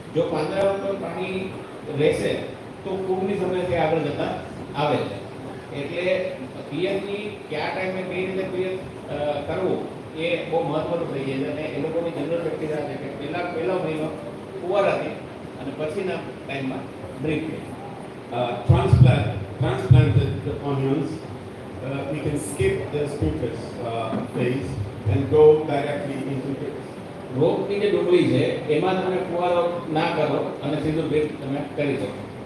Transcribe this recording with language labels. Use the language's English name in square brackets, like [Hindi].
[Gujarati] જો પાંદડા ઉપર પાણી રહેશે તો ફૂગની સમસ્યા આગળ જતા આવે છે. એટલે પિયતની કયા ટાઈમે કઈ રીતે પિયત કરવું એ બહુ મહત્વનું થઈ જાય છે અને એ લોકોની જનરલ પ્રેક્ટિસ આ છે કે પહેલો મહિનો ફુવારાથી અને પછીના ટાઈમમાં drip. [English] Transplanted onions, we can skip the sprinklers phase and go directly into drips. [Gujarati] રોપની જે ડુંગળી છે એમાં તમે ફુવારો ના કરો અને સીધું ડ્રીપ તમે કરી શકો.